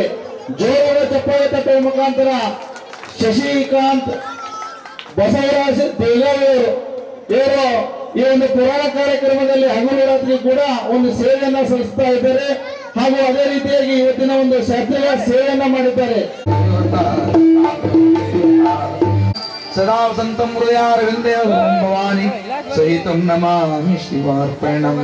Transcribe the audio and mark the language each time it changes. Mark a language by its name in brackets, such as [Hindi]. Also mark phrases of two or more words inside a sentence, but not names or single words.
[Kannada] ಜೋರಾದ ಚಪ್ಪಾಳೆ ತಟ್ಟುವ ಮುಖಾಂತರ ಶಶಿಕಾಂತ್ ಬಸವರಾಜ್ ದೇಗಾವಿಯವರು ಇವರು ಈ ಒಂದು ಪುರಾಣ ಕಾರ್ಯಕ್ರಮದಲ್ಲಿ ಹಗಲು ರಾತ್ರಿ ಕೂಡ ಒಂದು ಸೇವೆಯನ್ನ ಸಲ್ಲಿಸ್ತಾ ಇದ್ದಾರೆ. ಹಾಗೂ ಅದೇ ರೀತಿಯಾಗಿ ಇವತ್ತಿನ ಒಂದು ಶಾಸ್ತ್ರೀಯ ಸೇವೆಯನ್ನ ಮಾಡಿದ್ದಾರೆ. [Sanskrit] ಸದಾ ಸಂತಂ ಹೃದಯಾರವಿಂದೇ ಭವಾನಿ ಸಹಿತಂ ನಮಾಮಿ ಶಿವಾರ್ಪಣಂ.